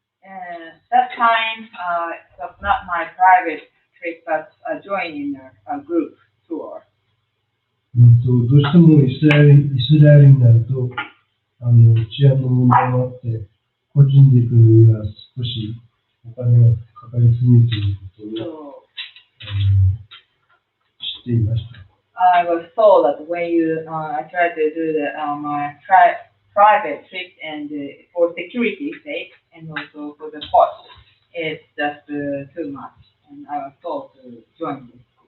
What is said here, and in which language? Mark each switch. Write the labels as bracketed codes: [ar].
[en] And that time it was not my private trip but joining a group tour. [ja] どうしてもイスラエルになると治安の問題もあって個人で行くのには少しお金がかかりすぎるということを知っていました。 [en] I was told that when I tried to do my private trip and for security sake and also for the cost, it's just too much, and I was told to join this